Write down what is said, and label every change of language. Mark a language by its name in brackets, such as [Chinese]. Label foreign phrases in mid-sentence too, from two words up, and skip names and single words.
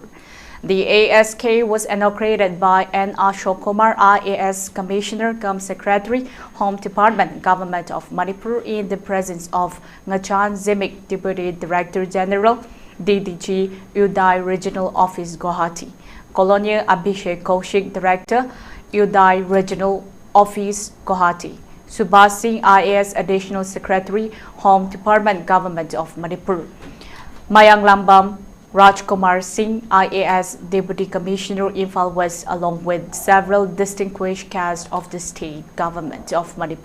[English] The ASK was inaugurated by N. Ashok Kumar, IAS Commissioner cum Secretary, Home Department, Government of Manipur, in the presence of Ngachan Zimik, Deputy Director General, DDG, UDAI Regional Office, Guwahati, Colonel Abhishek Kaushik, Director, UDAI Regional Office, Guwahati, Subhash Singh, IAS Additional Secretary, Home Department, Government of Manipur, Mayang Lambam, Rajkumar Singh, IAS Deputy Commissioner, Imphal West, along with several distinguished cast of the state government of Manipur.